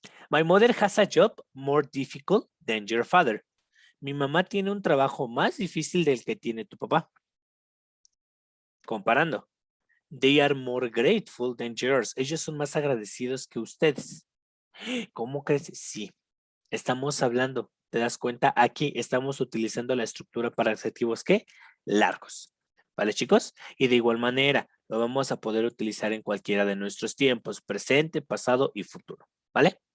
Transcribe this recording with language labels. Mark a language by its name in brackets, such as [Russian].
[English] My mother has a job more difficult than your father. [Spanish] Mi mamá tiene un trabajo más difícil del que tiene tu papá. Comparando. [English] They are more grateful than yours. [Spanish] Ellos son más agradecidos que ustedes. ¿Cómo crees? Sí. Estamos hablando, ¿te das cuenta? Aquí estamos utilizando la estructura para adjetivos ¿qué? Largos. ¿Vale, chicos? Y de igual manera, lo vamos a poder utilizar en cualquiera de nuestros tiempos, presente, pasado y futuro. ¿Vale?